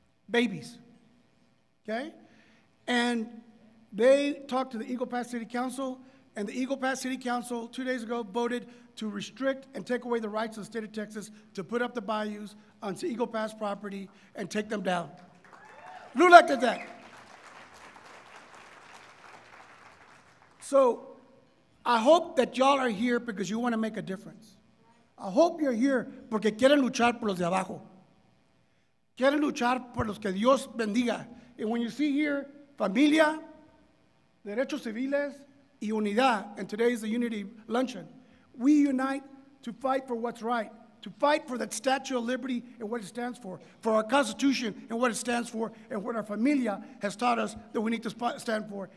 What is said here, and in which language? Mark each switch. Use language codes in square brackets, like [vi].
[en] Babies, okay? And they talked to the Eagle Pass City Council, and the Eagle Pass City Council 2 days ago voted to restrict and take away the rights of the state of Texas to put up the bayous on Eagle Pass property and take them down. LULAC did that. So I hope that y'all are here because you want to make a difference. I hope you're here [es] porque quieren luchar por los de abajo. Quieren luchar por los que Dios bendiga. [en] And when you see here, familia, [es] derechos civiles, y unidad, [en] and today is the Unity Luncheon, we unite to fight for what's right, to fight for that Statue of Liberty and what it stands for our Constitution and what it stands for, and what our familia has taught us that we need to stand for.